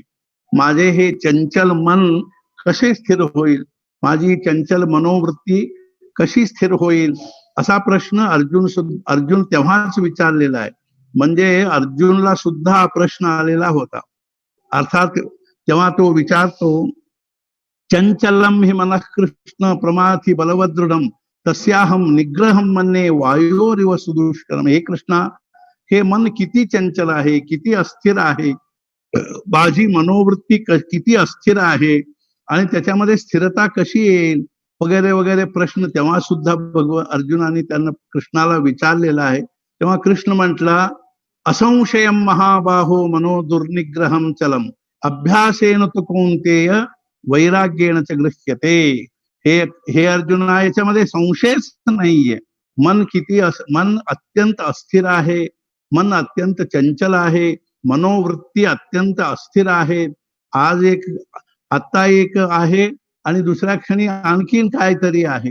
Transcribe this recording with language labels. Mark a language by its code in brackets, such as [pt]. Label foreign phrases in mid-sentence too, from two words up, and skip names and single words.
[mr] माझे हे चंचल मन कसे स्थिर होईल, माझी चंचल मनोवृत्ती कशी स्थिर होईल, असा प्रश्न अर्जुन तेव्हाच विचारलेला आहे. म्हणजे अर्जुनला सुद्धा हा प्रश्न आलेला होता. अर्थात तेव्हा तो विचारतो, [sa] चंचलम हि मनः कृष्ण प्रमाथी बलवदृढम तस्याहम निग्रहम मन्ये वायोरिव सुदुष्करम. [mr] हे कृष्णा, हे मन किती चंचल आहे, किती अस्थिर आहे, माझी मनोवृत्ती किती अस्थिर आहे आणि त्याच्यामध्ये स्थिरता कशी येईल वगैरे वगैरे प्रश्न तेव्हा सुद्धा अर्जुनाने त्यांना कृष्णाला विचारलेला आहे. तेव्हा कृष्ण म्हटला, [sa] असंशयम महाबाहो मनो दुर्निग्रहम चलम अभ्यासेन तु कौन्तेय वैराग्येन च गृह्यते. [mr] हे अर्जुना, याच्यामध्ये संशयच नाहीये. मन अत्यंत अस्थिर आहे, मन अत्यंत चंचल आहे, मनोवृत्ती अत्यंत अस्थिर आहे. आत्ता एक आहे आणि दुसऱ्या क्षणी आणखीन काहीतरी आहे.